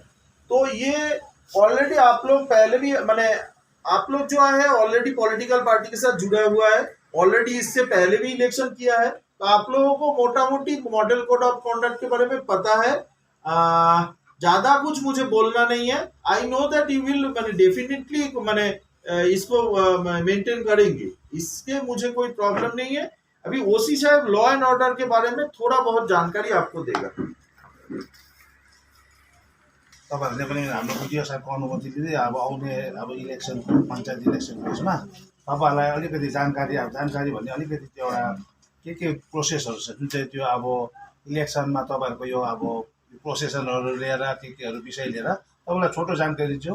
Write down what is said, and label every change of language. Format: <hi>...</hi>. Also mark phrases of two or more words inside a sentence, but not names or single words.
<hi>तो ये ऑलरेडी आप लोग पहले भी आप लोग जो है ऑलरेडी</hi> <en>political party</en> <hi>के साथ जुड़ा हुआ है, ऑलरेडी इससे पहले भी इलेक्शन किया है, तो आप लोगों को मोटा मोटी</hi> <en>model code of conduct</en> <hi>के बारे में पता है। ज्यादा कुछ मुझे बोलना नहीं है।</hi> <en>I know that you will definitely</en> <hi>इसको मेंटेन करेंगे, इसके मुझे कोई प्रॉब्लम नहीं है। अभी ओसी साहब</hi> <en>law and order</en> <hi>के बारे में थोड़ा बहुत जानकारी आपको देगा।</hi> <ne>तपाईँहरूले पनि हाम्रो बुद्धिया साहबको अनुमति लिँदै अब आउने इलेक्सन, पञ्चायत इलेक्सन फेजमा तपाईँहरूलाई अलिकति जानकारी भन्ने अलिकति त्यो एउटा के प्रोसेसहरू छ, जुन चाहिँ त्यो अब इलेक्सनमा तपाईँहरूको यो अब प्रोसेसनहरू लिएर केहरू विषय लिएर तपाईँलाई छोटो जानकारी दिन्छु।</ne>